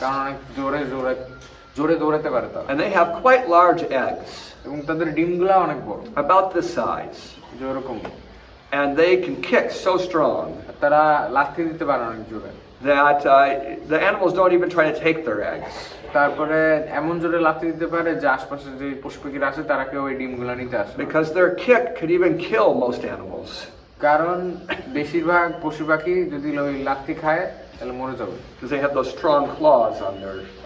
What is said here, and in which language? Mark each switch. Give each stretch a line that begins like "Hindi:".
Bangla: কারণ অনেক জোরে দৌড়াতে পারে তারা।
English: And they have quite large eggs,
Bangla: এবং তাদের ডিমগুলা অনেক বড়,
English: about this size.
Bangla: যে ওরকম।
English: And they can kick so strong
Bangla: তারা লাথি দিতে পারে অনেক জোরে,
English: that the animals don't even try to take their eggs.
Bangla: তারপরে এমন জোরে লাথি দিতে পারে যে আশপাশে যে পশু পাখিরা আছে তারা কেউ ওই ডিমগুলা নিতে আসে না।
English: Because their kick could even kill most animals.
Bangla: কারণ বেশিরভাগ পশু পাখি যদি ওই লাথি খায় তাহলে মরে যাবে,
English: Because they have those strong claws on their